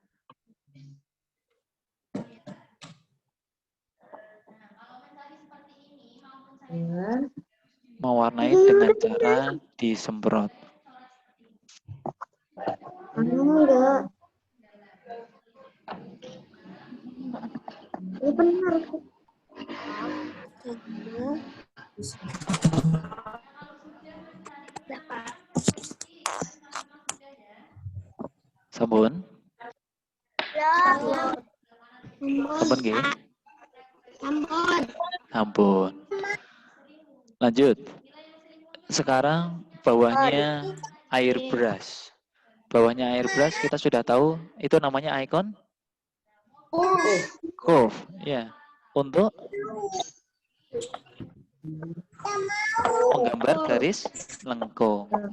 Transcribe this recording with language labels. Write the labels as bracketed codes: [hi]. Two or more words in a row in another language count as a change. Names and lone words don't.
[id] Mewarnai dengan cara disemprot. Enggak. Ini benar. Sampun? [jv] Sampun nggih? [id] Sampun. Lanjut. Sekarang bawahnya [en] air brush. [id] Bawahnya [en] air brush [id] kita sudah tahu itu namanya [en] icon curve, [id] ya. Untuk Menggambar garis lengkung.